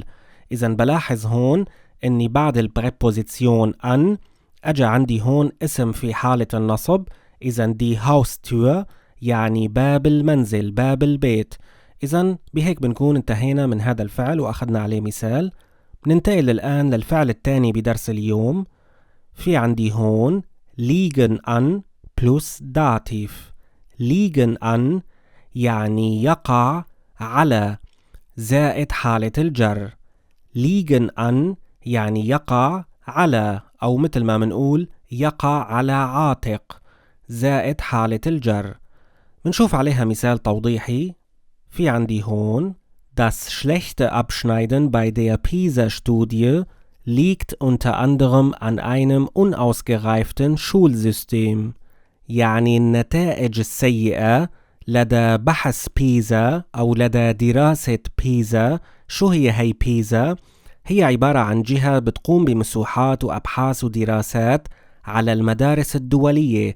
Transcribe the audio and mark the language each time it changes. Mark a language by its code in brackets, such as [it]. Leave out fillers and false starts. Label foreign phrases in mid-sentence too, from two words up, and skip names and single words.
[ar] إذن بلاحظ هون إني بعد البريبوزيسيون أن أجا عندي هون اسم في حالة النصب. إذن دي Haustür يعني باب المنزل، باب البيت. إذن بهيك بنكون انتهينا من هذا الفعل وأخذنا عليه مثال. ننتقل الآن للفعل الثاني بدرس اليوم. في عندي هون [de] liegen an plus Dativ. liegen an [ar] يعني يقع على زائد حالة الجر. [de] liegen an [ar] يعني يقع على، أو مثل ما منقول يقع على عاتق زائد حالة الجر. منشوف عليها مثال توضيحي. في عندي هون [de] Das schlechte Abschneiden bei der PISA-Studie liegt unter anderem an einem unausgereiften Schulsystem. [ar] يعني النتائج السيئة لدى بحث بيزا أو لدى دراسة بيزا. شو هي بيزا؟ هي عبارة عن جهة بتقوم بمسوحات وأبحاث ودراسات على المدارس الدولية.